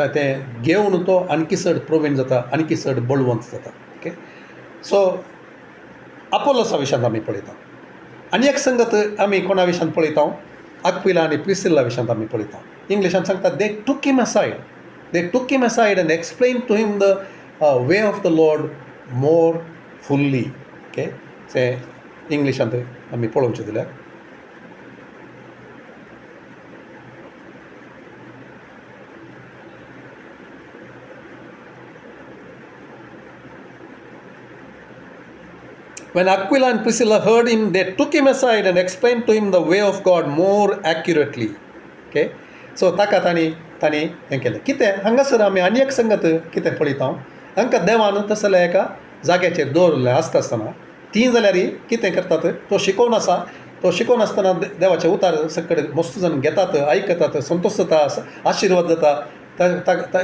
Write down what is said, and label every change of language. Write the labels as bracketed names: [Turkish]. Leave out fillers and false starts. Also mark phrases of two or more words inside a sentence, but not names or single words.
[Konkani] तें घेवन तो आनकी चड प्रवीण जाता आनकी चड बळवंत जाता. ओके. सो आपोलोसा विशयांत आमी पळयता. आनी एक संगत आमी कोणा विशयांत पळयता आक्विला आनी प्रिसिल्ला विशयांत आमी पळयता. इंग्लिशांत सांगता [English] they took him aside and explain to him the way of the Lord more fully. Okay. [Konkani] तें इंग्लिशांत आमी पळोवचें जाल्यार [English] when Aquila and Priscilla heard him, they took him aside and explained to him the way of God more accurately. Okay. [Konkani] So ताका तांणी हें केलें. कितें हांगासर आमी आनी एक संगत कितें पळयता हांकां देवान तसलें एका जाग्याचेर दवरलें आसता आसतना तीं जाल्यार कितें करतात तो शिकोवन आसा. तो शिकोवन आसतना देवाचे उतार सकट मस्त जाण घेतात आयकतात संतोश जाता आशिर्वाद जाता.